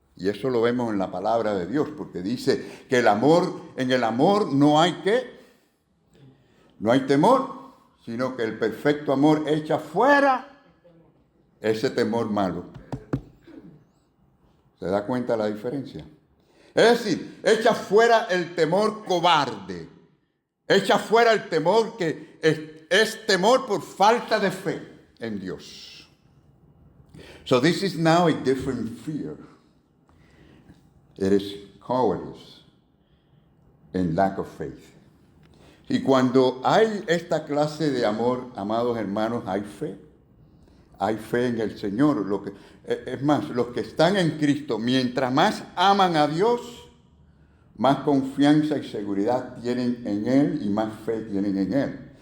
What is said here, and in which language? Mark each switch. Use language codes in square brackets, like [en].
[es] Y eso lo vemos en la palabra de Dios, porque dice que en el amor no hay no hay temor, sino que el perfecto amor echa fuera ese temor malo. ¿Se da cuenta la diferencia? Es decir, echa fuera el temor cobarde, echa fuera el temor que es temor por falta de fe en Dios. [en] So this is now a different fear. It is cowardice and lack of faith. [es] Y cuando hay esta clase de amor, amados hermanos, hay fe. Hay fe en el Señor. Es más, los que están en Cristo, mientras más aman a Dios, más confianza y seguridad tienen en Él y más fe tienen en Él.